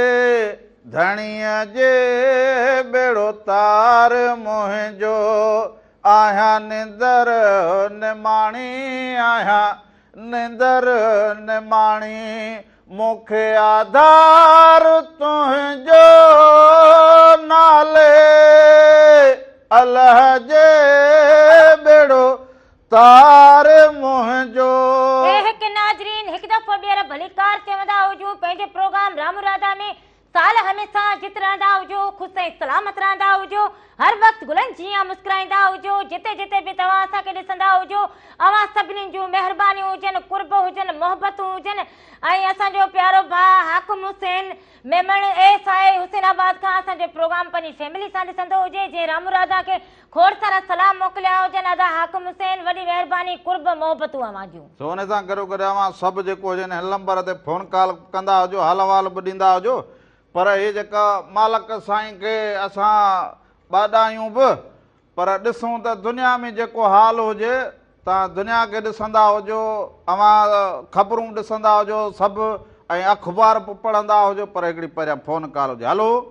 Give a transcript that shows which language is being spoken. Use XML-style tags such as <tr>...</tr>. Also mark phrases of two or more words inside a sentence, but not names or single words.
<sd>धणीअ जे बेड़ो तार मुंहिंजो आहियां निंदर निमाणी आहियां निंदर निमाणी मूंखे आधार तुंहिंजो नाले अल्लाह जे बेड़ो तार मुंहिंजो हिकु नाज़रीन हिकु दफ़ो ॿीहर भलीकार चवंदा हुजूं पंहिंजे प्रोग्राम राम राधा में साल हमेशा जित रहंदा हुजो ख़ुशि ऐं सलामत रहंदा हुजो हर वक़्तु गुलनि जीअं मुस्कुराईंदा हुजो जिते जिते बि तव्हां असांखे ॾिसंदा हुजो अवां सभिनीनि जूं महिरबानियूं हुजनि कुर्ब हुजनि मोहबतूं हुजनि ऐं असांजो प्यारो भाउ हाकिम हुसैन मेमण एस आहे हुसैनाबाद खां असांजो प्रोग्राम पंहिंजी फैमिली सां ॾिसंदो हुजे जीअं राम राधा खे खोड़ सारा सलाम मोकिलिया हुजनि अदा हाकिम हुसैन वॾी महिरबानी कुर्ब मोहबतूं अवां जूं सो हुन सां गॾो गॾु अवां सभु जेको हुजनि हिन नंबर ते</sd> <en>phone call</en> <sd>कंदा हुजो हाल वाल बि ॾींदा हुजो पर हे जेका मालिक साईं खे असां ॿाॾायूं बि पर ॾिसूं त दुनिया में जेको हाल हुजे तव्हां दुनिया खे ॾिसंदा हुजो अवां ख़बरूं ॾिसंदा हुजो सभु ऐं अख़बार बि पढ़ंदा हुजो पर हिकिड़ी पहिरियां</sd> <en>phone call</en> <sd>हुजे हलो</sd>